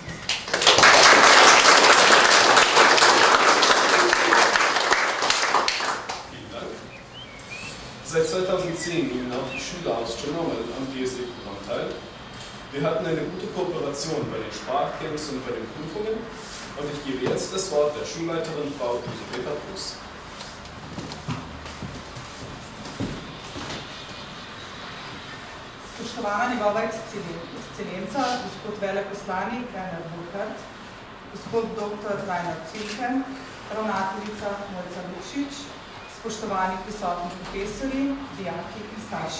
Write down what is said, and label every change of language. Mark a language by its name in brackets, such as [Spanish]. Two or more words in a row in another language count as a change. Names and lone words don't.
[German] Vielen Dank. Seit 2010 nehmen auch die Schüler aus Czernowel am DSD-Programm teil. Wir hatten eine gute Kooperation bei den Sprachkenntnissen und bei den Prüfungen und ich gebe jetzt das Wort der Schulleiterin Frau Elisabeta Prus. [Slovenian] Spoštovana njegova ekscelenca, gospod veleposlanik Reinhard Burkhardt, gospod dr. Reinhard Zülke, ravnateljica Mojca Lukšič, spoštovani prisotni profesori, dijaki in starši.